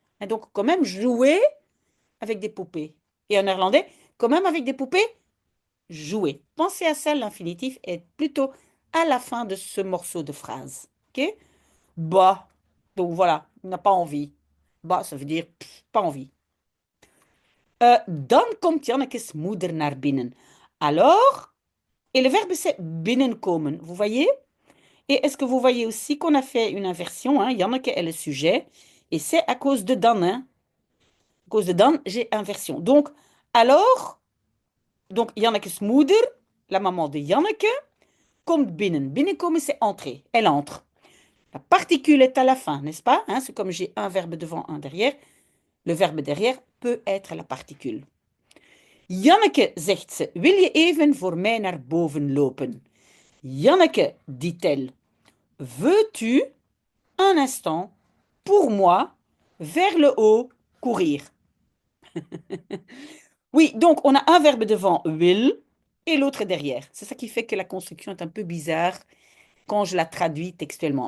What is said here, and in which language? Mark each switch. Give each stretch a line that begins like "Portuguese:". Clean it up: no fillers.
French: Et donc, quand même, jouer avec des poupées. Et en néerlandais, quand même avec des poupées, jouer. Pensez à ça, l'infinitif est plutôt à la fin de ce morceau de phrase. OK? Bah, donc voilà, il n'a pas envie. Bah, ça veut dire pas envie.
Dutch: Dan komt Janneke's moeder naar binnen.
French: Alors, et le verbe c'est binnenkomen, vous voyez? Et est-ce que vous voyez aussi qu'on a fait une inversion, hein? Janneke est le sujet, et c'est à cause de dan, hein? À cause de dan, j'ai inversion. Donc Janneke's moeder, la maman de Janneke,
Dutch: komt binnen.
French: Binnenkomen, c'est entrer. Elle entre. La particule est à la fin, n'est-ce pas? Hein? C'est comme j'ai un verbe devant, un derrière. Le verbe derrière peut être la particule.
Dutch: Janneke, zegt ze, wil je even voor mij naar boven lopen?
French: Janneke, dit-elle, veux-tu un instant pour moi vers le haut courir? Oui, donc on a un verbe devant, will, et l'autre derrière. C'est ça qui fait que la construction est un peu bizarre quand je la traduis textuellement.